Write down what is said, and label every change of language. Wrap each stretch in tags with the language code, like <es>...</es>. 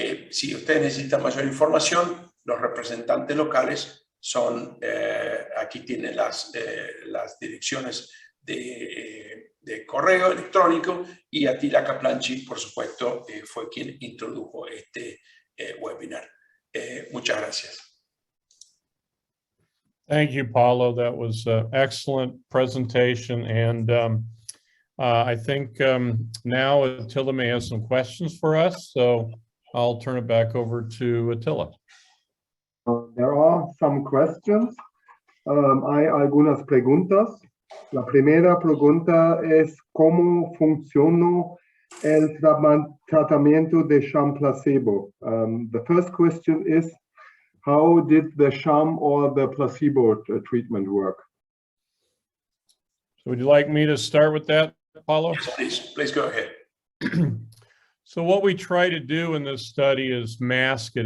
<es>Si ustedes necesitan mayor información, los representantes locales son, aquí tienen las direcciones de correo electrónico, y Attila Kaplanchi, por supuesto, fue quien introdujo este webinar. Muchas gracias.</es> <en>Thank you, Paulo. That was an excellent presentation. And I think now Attila may have some questions for us. So I'll turn it back over to Attila. There are some questions.</en> <es>Hay algunas preguntas. La primera pregunta es ¿cómo funcionó el tratamiento de sham placebo?</es> <en>The first question is, how did the sham or the placebo treatment work? So would you like me to start with that, Paulo? Yes, please go ahead. So what we try to do in this study is mask it.</en>